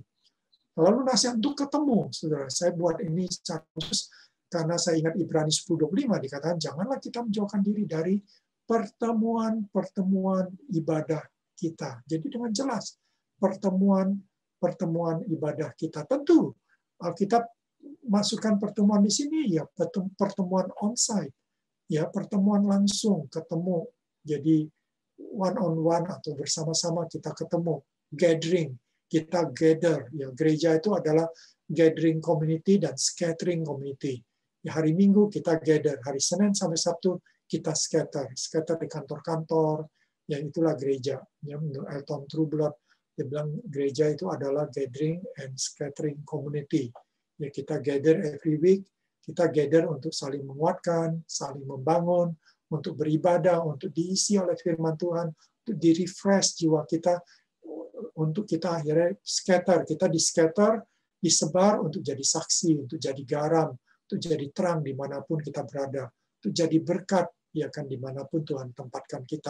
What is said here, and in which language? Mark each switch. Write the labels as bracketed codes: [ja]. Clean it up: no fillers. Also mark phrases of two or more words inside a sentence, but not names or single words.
[id] Lalu nasihat untuk ketemu, saudara. Saya buat ini secara khusus karena saya ingat Ibrani 10:25 dikatakan janganlah kita menjauhkan diri dari pertemuan ibadah kita. Jadi dengan jelas pertemuan ibadah kita. Tentu Alkitab masukkan pertemuan di sini ya pertemuan onsite, ya pertemuan langsung ketemu. Jadi [en] one on one [id] atau bersama-sama kita ketemu, gathering, kita gather. Ya gereja itu adalah [en] gathering community [id] dan [en] scattering community. [id] Ya, hari Minggu kita gather, hari Senin sampai Sabtu kita scatter di kantor-kantor, yang itulah gereja. Ya, menurut Elton Trueblood, dia bilang gereja itu adalah [en] gathering and scattering community. [id] Ya, kita [en] gather every week, [id] kita gather untuk saling menguatkan, saling membangun, untuk beribadah, untuk diisi oleh firman Tuhan, untuk di-refresh jiwa kita, untuk kita akhirnya scatter, kita di-scatter, disebar untuk jadi saksi, untuk jadi garam, untuk jadi terang dimanapun kita berada, untuk jadi berkat, ya kan dimanapun Tuhan tempatkan kita.